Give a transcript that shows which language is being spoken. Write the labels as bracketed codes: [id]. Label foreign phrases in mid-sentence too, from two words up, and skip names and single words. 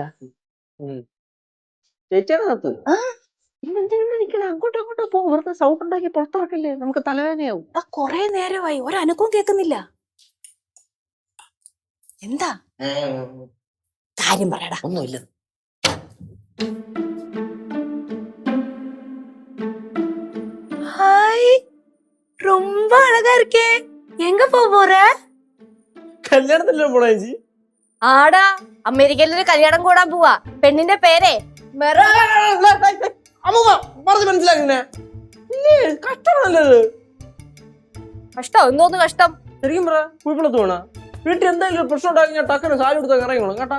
[ml] ചേച്ചിയാണത്. ആ, അങ്ങോട്ടും അങ്ങോട്ടും പോ, വെറുതെ സൗണ്ട് ഉണ്ടാക്കി പുറത്തിറക്കല്ലേ, നമുക്ക് തലവേദനയാവും. കൊറേ നേരമായി ഒരനക്കവും കേൾക്കുന്നില്ല. എന്താ കാര്യം പറയടാ. ഒന്നുമില്ല. [ta] ஹாய், ரொம்ப அழகா இருக்கே. எங்க போற? [ml] കല്യാണത്തിലല്ലേ പോണേ ചേച്ചി? ആടാ, അമേരിക്കയിലൊരു കല്യാണം കൂടാൻ പോവാ. പെണ്ണിന്റെ പേരെ അമ്മൂമ്മ പറഞ്ഞു മനസ്സിലാക്കുന്നേ. കഷ്ടമാണല്ലോ. കഷ്ടം എന്തോന്ന് കഷ്ടം? ശരിക്കും പറ, കുഴപ്പമില്ലാത്ത വേണ വീട്ടിൽ എന്തെങ്കിലും പ്രശ്നം ഉണ്ടാക്കി ഞാൻ ടക്കനെ സാരി കൊടുത്താൽ ഇറങ്ങണം കേട്ടാ.